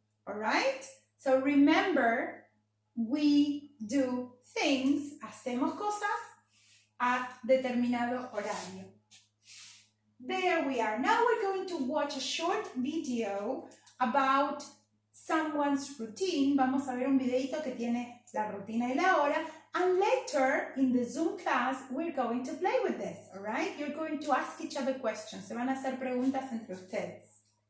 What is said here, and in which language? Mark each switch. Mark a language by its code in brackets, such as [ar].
[en] All right? So remember, we do things, [es] hacemos cosas a determinado horario. [en] There we are. Now we're going to watch a short video about someone's routine. [es] Vamos a ver un videito que tiene la rutina y la hora. [en] And later in the Zoom class, we're going to play with this, all right? You're going to ask each other questions. [es] Se van a hacer preguntas entre ustedes.